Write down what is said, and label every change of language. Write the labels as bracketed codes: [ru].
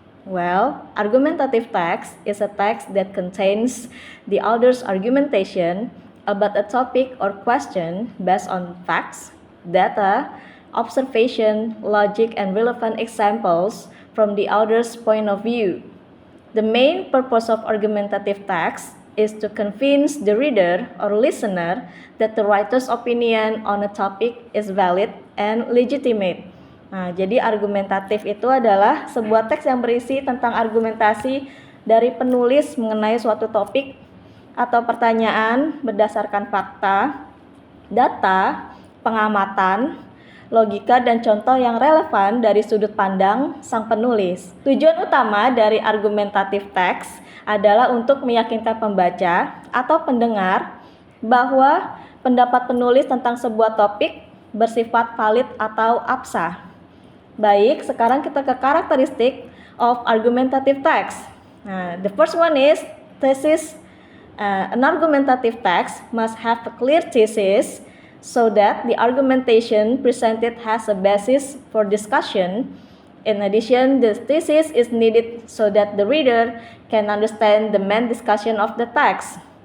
[en] Well, argumentative text is a text that contains the author's argumentation about a topic or question based on facts, data, observation, logic, and relevant examples from the author's point of view. The main purpose of argumentative text is to convince the reader or listener that the writer's opinion on a topic is valid and legitimate. [id] Nah, jadi argumentatif itu adalah sebuah teks yang berisi tentang argumentasi dari penulis mengenai suatu topik atau pertanyaan berdasarkan fakta, data, pengamatan, logika, dan contoh yang relevan dari sudut pandang sang penulis. Tujuan utama dari argumentatif teks adalah untuk meyakinkan pembaca atau pendengar bahwa pendapat penulis tentang sebuah topik bersifat valid atau absah. Baik, sekarang kita ke karakteristik of argumentative text. [en] Nah, the first one is thesis. An argumentative text must have a clear thesis so that the argumentation presented has a basis for discussion. In addition, the thesis is needed so that the reader can understand the main discussion of the text.